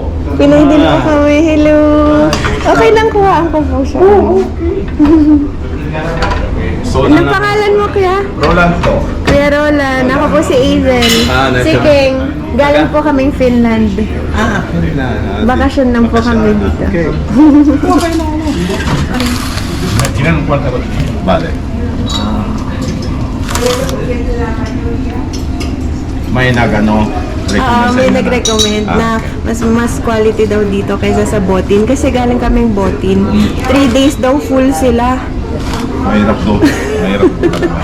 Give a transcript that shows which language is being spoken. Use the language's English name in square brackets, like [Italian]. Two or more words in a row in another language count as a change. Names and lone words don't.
[Filipino] Pinoy din po kami. Hello. Okay lang, kuhaan ko po siya. Anong pangalan mo, Kuya? Roland to. Kuya Roland. Ako po si Azel. Si King. Galing po kaming Finland. Bakasyon lang po kami dito. [Spanish] Tienen un cuarto. Vale. [Filipino] May nagano. May nag-recommend na mas quality daw dito kaysa sa Botin. Kasi galing kaming Botin. 3 days daw full sila. Mahirap do. Mahirap do talaga.